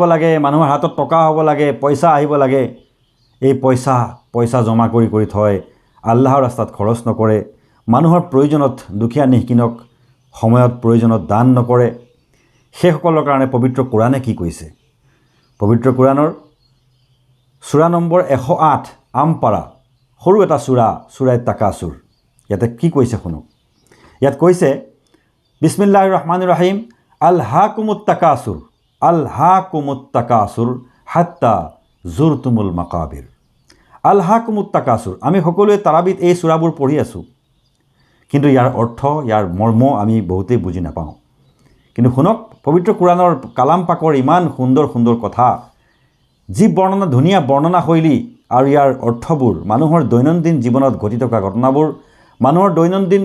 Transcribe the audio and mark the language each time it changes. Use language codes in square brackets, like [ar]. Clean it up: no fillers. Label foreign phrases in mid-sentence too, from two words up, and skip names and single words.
[as] লাগে মানুহৰ হাতত টকা হ'ব লাগে পইচা আহিব লাগে এই পইচা জমা কৰি থয় আল্লাহৰ ৰাস্তাত খৰচ নকৰে মানুহৰ প্ৰয়োজনত দুখীয়া নিষ্কিনক সময়ত প্ৰয়োজনত দান নকৰে সেইসকলৰ কাৰণে পবিত্ৰ কোৰাণে কি কৈছে পবিত্ৰ কোৰাণৰ সূৰা নম্বৰ 108 আমপাৰা সৰু এটা সূৰাই তাকাসুৰ ইয়াতে কি কৈছে শুনক ইয়াত কৈছে [ar] بسم الله الرحمن الرحيم ألهاكم التكاثر حتى زرتم المقابر ألهاكم التكاثر [as] আমি সকলোৱে তাৰাবিত এই সূৰাবোৰ পঢ়ি আছোঁ কিন্তু ইয়াৰ অৰ্থ ইয়াৰ মৰ্ম আমি বহুতেই বুজি নাপাওঁ কিন্তু শুনক পবিত্ৰ কোৰাণৰ কালাম পাকৰ ইমান সুন্দৰ কথা যি বৰ্ণনা ধুনীয়া বৰ্ণনা শৈলী আৰু ইয়াৰ অৰ্থবোৰ মানুহৰ দৈনন্দিন জীৱনত ঘটি থকা ঘটনাবোৰ মানুহৰ দৈনন্দিন